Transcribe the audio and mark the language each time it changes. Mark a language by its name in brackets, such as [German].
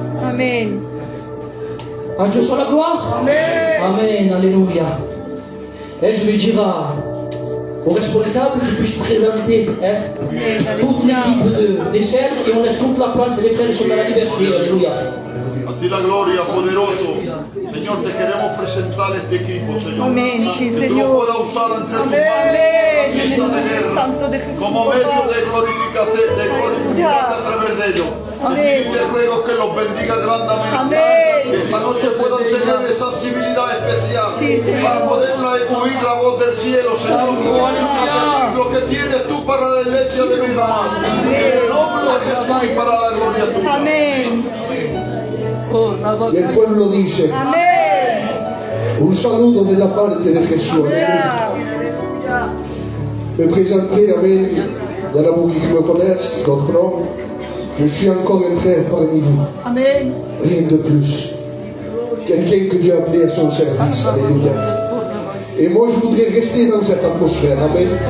[French] Amen. À Dieu soit la gloire. Amen. Amen. Alléluia. Et je vais dire aux responsables qu'ils puissent présenter toute l'équipe des scènes et on laisse toute la place et les frères sont dans la liberté. Alléluia. [Spanish] A ti la gloria, poderoso. Señor, te queremos presentar este equipo, Señor. Amén, sí, que tú Señor. lo puedas usar entre tus manos. Amén. En el nombre santo de Jesús. Como medio de glorificarte a través de ellos. Amén. Y te ruego que los bendiga grandemente. Amén. Que esta noche puedan tener esa sensibilidad especial. Sí, Señor. Para poder oír la voz del cielo, Señor. Lo que tienes tú para la iglesia de mi mamá. En el nombre de Jesús y para la gloria tuya. Amén. Y el pueblo dice, Amén. un saludo de la parte de Jesús. [French] Me présenter, Amen. Il y en a beaucoup qui me connaissent, d'autres non. Je suis encore un frère parmi vous. Amen. Rien de plus. Quelqu'un que Dieu a appelé à son service. Alléluia. Et moi, je voudrais rester dans cette atmosphère. Amen.